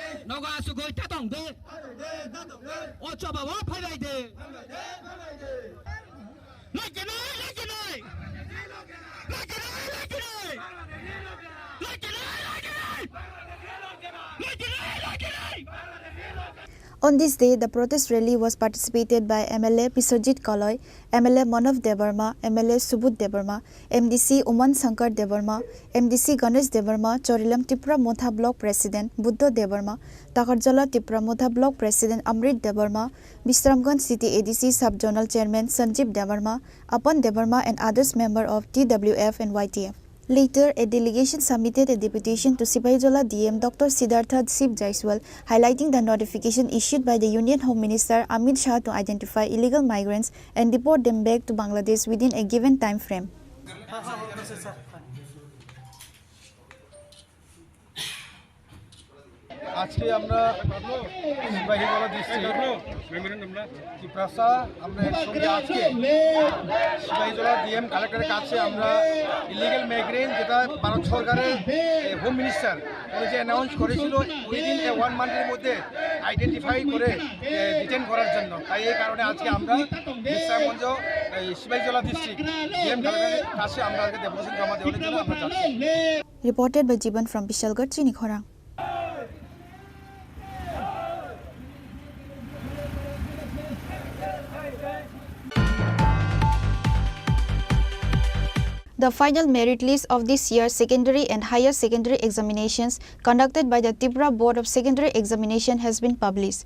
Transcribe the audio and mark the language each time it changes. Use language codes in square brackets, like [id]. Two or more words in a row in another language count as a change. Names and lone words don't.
[en] 너가 수고 따동대 어쩌봐 와 파이라이데 On this day, the protest rally was participated by MLA Biswajit Kaloi, MLA Manav Devarma, MLA Subut Devarma, MDC Uman Shankar Devarma, MDC Ganesh Devarma, Chorilam Tripura Motha Block President Buddha Devarma, Takarjala Tripura Motha Block President Amrit Devarma, Bisramganj City ADC Sub-Zonal Chairman Sanjeev Devarma, Apan Devarma and others member of TWF and YTF. Later, a delegation submitted a deputation to Sipahijola DM Dr. Siddhartha Shiv Jaiswal, highlighting the notification issued by the Union Home Minister Amit Shah to identify illegal migrants and deport them back to Bangladesh within a given time frame. [bn] আজকে আমরা সিপাহীজলা ডিস্ট্রিক্ট ত্রিপুরা আমরা একসঙ্গে আজকে সিপাহীজলা [en] DM collector's [bn] কাছে আমরা [en] illegal migrant [bn] যেটা ভারত সরকারের [en] home minister [bn] উনি যে অ্যানাউন্স করেছিল [en] within 1 month's [bn] মধ্যে আইডেন্টিফাই করে ডিটেন করার জন্য, তাই এই কারণে আজকে আমরা বিশ্রামগঞ্জ সিপাহীজলা [en] district DM collector's [bn] কাছে আমরা আজকে ডেপুটেশন জমা দেওয়ার জন্য আমরা যাচ্ছি। [en] Reported by Jiban from Bishalgarh, Chini Khorang. The final merit list of this year's secondary and higher secondary examinations conducted by the Tripura Board of Secondary Examination has been published.